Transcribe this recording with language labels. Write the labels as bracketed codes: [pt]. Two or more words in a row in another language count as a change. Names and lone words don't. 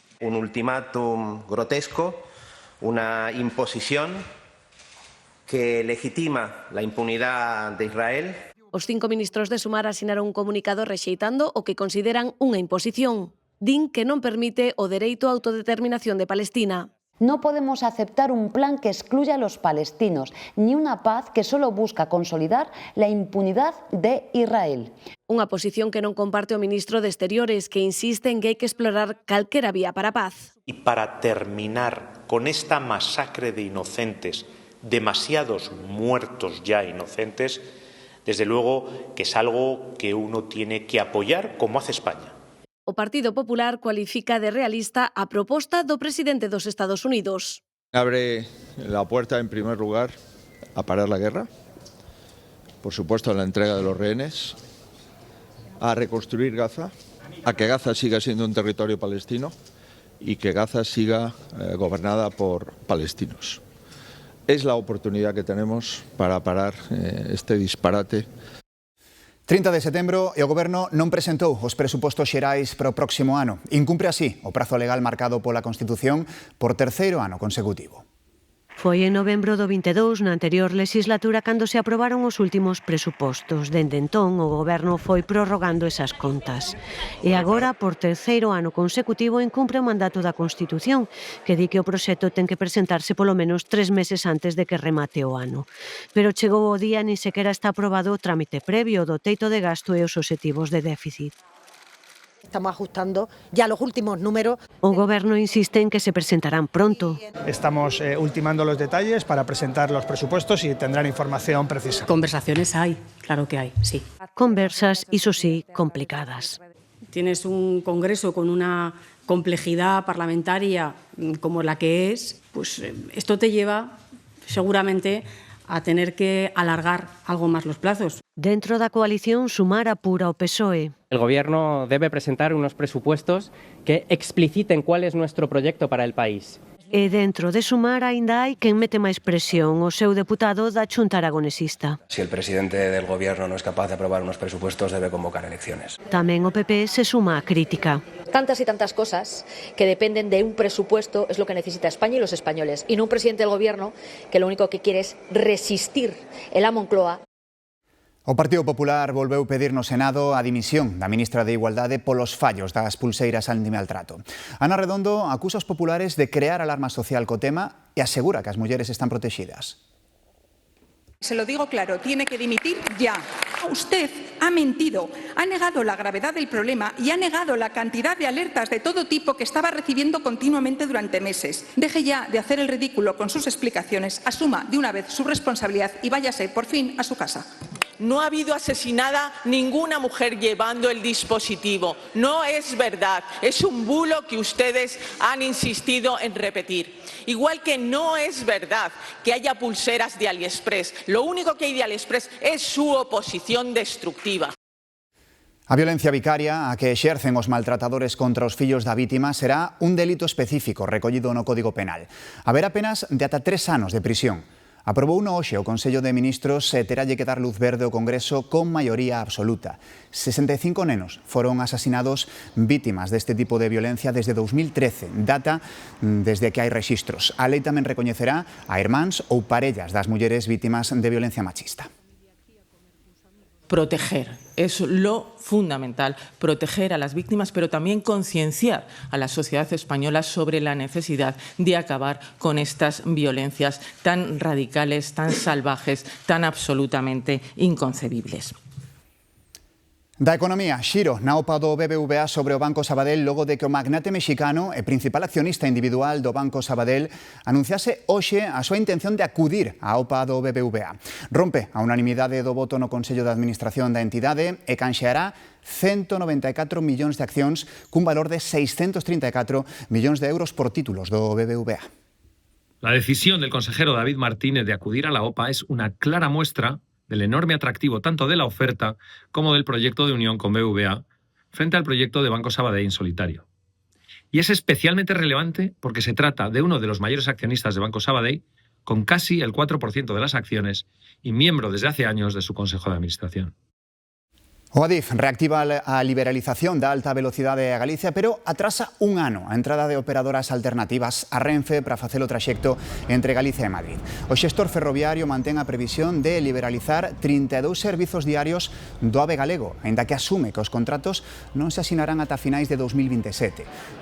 [es] Un ultimátum grotesco, una imposición que legitima la impunidad de Israel. [gl] Os 5 ministros de Sumar asinaron un comunicado rexeitando o que consideran unha imposición. Din que non permite o dereito á autodeterminación de Palestina. [es] No podemos aceptar un plan que excluya a los palestinos, ni una paz que solo busca consolidar la impunidad de Israel. [gl] Unha posición que non comparte o ministro de Exteriores, que insiste en que hai que explorar calquera vía para a paz. [es] Y para terminar con esta masacre de inocentes, demasiados muertos ya inocentes, desde luego que es algo que uno tiene que apoyar como hace España. [gl] O Partido Popular cualifica de realista a proposta do presidente dos Estados Unidos. [es] Abre la puerta, en primer lugar, a parar la guerra, por supuesto a la entrega de los rehenes, a reconstruir Gaza, a que Gaza siga siendo un territorio palestino y que Gaza siga gobernada por palestinos. Es la oportunidad que tenemos para parar este disparate. [gl] 30 de setembro e o Goberno non presentou os presupostos xerais para o próximo ano. Incumpre así o prazo legal marcado pola Constitución por terceiro ano consecutivo. Foi en novembro do 22, na anterior legislatura, cando se aprobaron os últimos presupostos. Dende entón, o Goberno foi prorrogando esas contas. E agora, por terceiro ano consecutivo, incumpre o mandato da Constitución, que di que o proxecto ten que presentarse polo menos 3 meses antes de que remate o ano. Pero chegou o día, nin sequera está aprobado o trámite previo do teito de gasto e os obxectivos de déficit. [es] Estamos ajustando ya los últimos números. [gl] O Goberno insiste en que se presentarán pronto. [es] Estamos ultimando los detalles para presentar los presupuestos y tendrán información precisa. Conversaciones hay, claro que hay, sí. [gl] Conversas, iso sí, complicadas. [es] Tienes un Congreso con una complejidad parlamentaria como la que es, pues esto te lleva seguramente a tener que alargar algo más los plazos. [gl] Dentro da coalición, Sumar apura o PSOE. [es] El Gobierno debe presentar unos presupuestos que expliciten cuál es nuestro proyecto para el país. [gl] E dentro de Sumar aínda hai quen mete máis presión, o seu deputado da Xunta Aragonesista. [es] Si el presidente del Gobierno no es capaz de aprobar unos presupuestos, debe convocar elecciones. [gl] Tamén o PP se suma á crítica. [es] Tantas y tantas cosas que dependen de un presupuesto es lo que necesita España y los españoles, y no un presidente del Gobierno que lo único que quiere es resistir en la Moncloa. [gl] O Partido Popular volveu pedir no Senado a dimisión da ministra de Igualdade polos fallos das pulseiras antimaltrato. Ana Redondo acusa os populares de crear alarma social co tema e asegura que as mulleres están protegidas. [es] Se lo digo claro, tiene que dimitir ya. Usted ha mentido, ha negado la gravedad del problema y ha negado la cantidad de alertas de todo tipo que estaba recibiendo continuamente durante meses. Deje ya de hacer el ridículo con sus explicaciones, asuma de una vez su responsabilidad y váyase por fin a su casa. No ha habido asesinada ninguna mujer llevando el dispositivo. No es verdad. Es un bulo que ustedes han insistido en repetir. Igual que no es verdad que haya pulseras de AliExpress. Lo único que hay de AliExpress es su oposición destructiva. [gl] A violencia vicaria a que exercen os maltratadores contra os fillos da vítima será un delito específico recollido no Código Penal. Haberá penas de ata 3 anos de prisión. Aprobou no hoxe o Consello de Ministros e teralle que dar luz verde ao Congreso con maioría absoluta. 65 nenos foron asasinados vítimas deste tipo de violencia desde 2013, data desde que hai rexistros. A lei tamén recoñecerá a irmáns ou parellas das mulleres vítimas de violencia machista. [es] Proteger, es lo fundamental, proteger a las víctimas, pero también concienciar a la sociedad española sobre la necesidad de acabar con estas violencias tan radicales, tan salvajes, tan absolutamente inconcebibles. [gl] Da economía, xiro na OPA do BBVA sobre o Banco Sabadell logo de que o magnate mexicano e principal accionista individual do Banco Sabadell anunciase hoxe a súa intención de acudir á OPA do BBVA. Rompe a unanimidade do voto no Consello de Administración da entidade e canxeará 194 millóns de accións cun valor de 634 millóns de euros por títulos do BBVA. [es] La decisión del consejero David Martínez de acudir a la OPA es una clara muestra del enorme atractivo tanto de la oferta como del proyecto de unión con BBVA frente al proyecto de Banco Sabadell en solitario. Y es especialmente relevante porque se trata de uno de los mayores accionistas de Banco Sabadell, con casi el 4% de las acciones y miembro desde hace años de su Consejo de Administración. [gl] O Adif reactiva a liberalización da alta velocidade a Galicia, pero atrasa un ano a entrada de operadoras alternativas a Renfe para facer o traxecto entre Galicia e Madrid. O xestor ferroviario mantén a previsión de liberalizar 32 servizos diarios do AVE galego, aínda que asume que os contratos non se asinarán ata finais de 2027.